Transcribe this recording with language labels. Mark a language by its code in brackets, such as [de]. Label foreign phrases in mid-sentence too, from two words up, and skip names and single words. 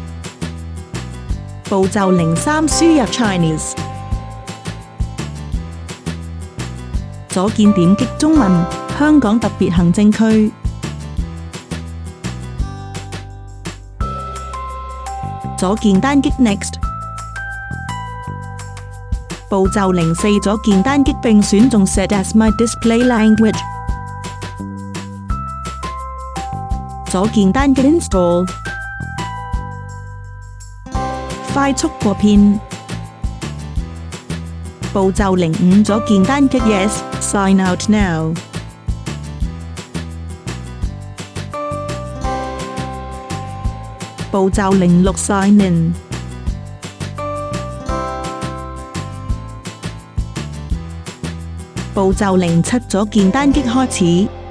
[zh] 步驟03輸入 Chinese 左鍵點擊中文香港特別行政區左鍵單擊 Next 步驟04左鍵單擊並選中 [en] Set as my display language [zh] 左鍵單擊 Install 快速過片步驟05左鍵單擊 [en] Yes Sign out now [zh] 步驟06 [en] Sign in [zh] 步驟07左鍵單擊開始